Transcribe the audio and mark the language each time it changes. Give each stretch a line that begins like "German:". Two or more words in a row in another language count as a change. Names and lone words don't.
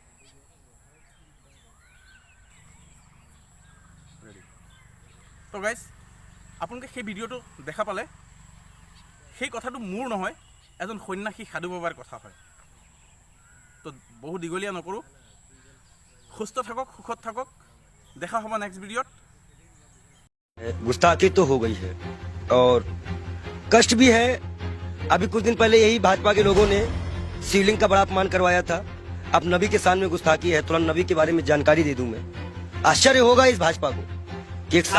Assamese: তো গাইজ, আপোনালোকে সেই ভিডিঅ'টো দেখা পালে, সেই কথাটো মোৰ নহয়, এজন সন্ন্যাসী সাধু বাবাৰ কথা হয়। তো বহু দীঘলীয়া নকৰোঁ, সুস্থ থাকক, সুখত থাকক, দেখা হ'ব
English: next videoত।
Hindi: गुस्ताखी तो हो गई है और कष्ट भी है। अभी कुछ दिन पहले यही भाजपा के लोगों ने शिवलिंग का बड़ा अपमान करवाया था। अब नबी के सामने गुस्ताखी है, तुरंत नबी के बारे में जानकारी दे दूं मैं। आश्चर्य होगा इस भाजपा को कि एक